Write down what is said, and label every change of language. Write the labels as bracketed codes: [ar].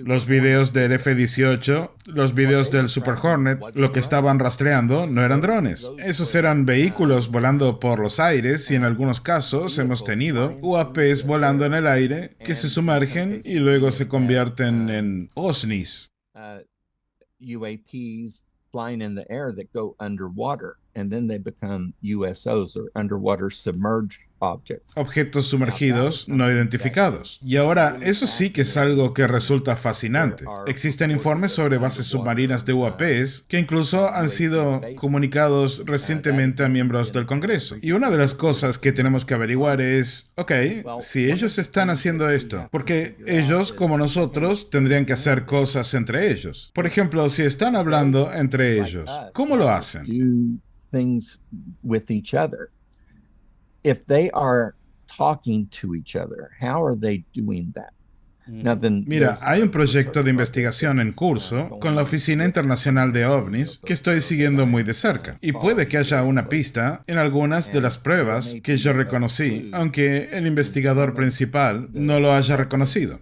[es] Los videos del F-18, los videos del Super Hornet, lo que estaban rastreando no eran drones. Esos eran vehículos volando por los aires, y en algunos casos hemos tenido UAPs volando en el aire que se sumergen y luego se convierten en OSNIs. [en] UAPs flying in the air that go underwater. and then they become USOs, or underwater submerged objects. [es] Objetos sumergidos no identificados. Y ahora, eso sí que es algo que resulta fascinante. Existen informes sobre bases submarinas de UAPs que incluso han sido comunicados recientemente a miembros del Congreso. Y una de las cosas que tenemos que averiguar es, ok, si ellos están haciendo esto, porque ellos, como nosotros, tendrían que hacer cosas entre ellos. Por ejemplo, si están hablando entre ellos, ¿cómo lo hacen? [en] Do things with each other. If they are talking to each other, how are they doing that? [es] Mira, hay un proyecto de investigación en curso con la Oficina Internacional de OVNIs que estoy siguiendo muy de cerca. Y puede que haya una pista en algunas de las pruebas que yo reconocí, aunque el investigador principal no lo haya reconocido.